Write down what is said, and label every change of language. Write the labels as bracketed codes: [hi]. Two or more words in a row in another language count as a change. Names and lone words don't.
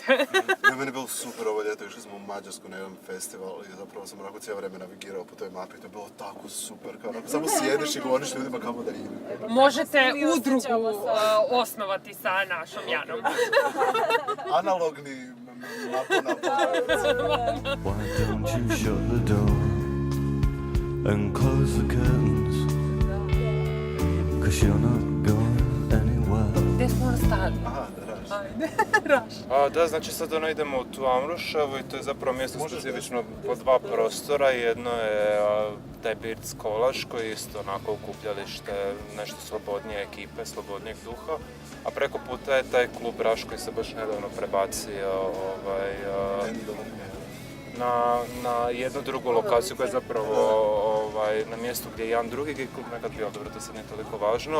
[hr] Meni je bilo super ovo ljeto, išli smo u Mađarsku na jedan festival i zapravo sam onako cijelo vrijeme navigirao po toj mapi, to je bilo tako super, kao onako samo sjediš i govoriš ljudima kamo da ide. Možete udrugu osnovati sa našom Janom. Analogni mapa. [en] Why don't you shut the door and close the curtains? 'Cause you're not going anywhere. [hr] Gdje smo ostali? Aha, da raš. Ajde, Raš. Da, znači sad ono idemo u tu Amruševu i to je zapravo mjesto specifično po dva prostora. Jedno je taj Birc Kolaš koji je isto onako okupljalište nešto slobodnije ekipe, slobodnijeg duha. A preko puta je taj klub Raš koji se baš nedavno prebacio na jednu drugu lokaciju koja je zapravo na mjestu gdje je jedan drugi gay klub nekad bio, dobro, to sad nije toliko važno.